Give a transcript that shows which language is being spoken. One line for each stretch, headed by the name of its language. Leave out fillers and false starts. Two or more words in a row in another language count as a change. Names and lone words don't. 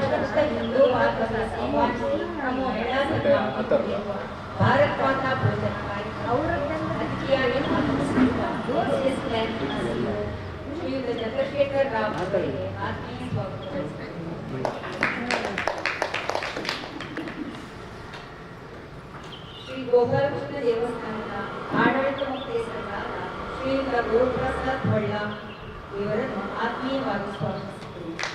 Marathi: समस्त हिंदू बांधवांना सर्वांची भारत माता भोजन कार्यक्रम श्रीयुत चंद्रशेखर राव
Kannada: ಅವರಿಗೆ ಆತ್ಮೀಯ ಸ್ವಾಗತ. ಶ್ರೀ ಗೋಪಾಲಕೃಷ್ಣ ದೇವಸ್ಥಾನದ ಆಡಳಿತ ಮುಖ್ಯಸ್ಥರಾದ ಶ್ರೀಯುತ ಗುರುಪ್ರಸಾದ್ ಹೊಳ್ಳ ಇವರನ್ನು ಆತ್ಮೀಯವಾಗಿ ಸ್ವಾಗತಿಸುತ್ತೇವೆ.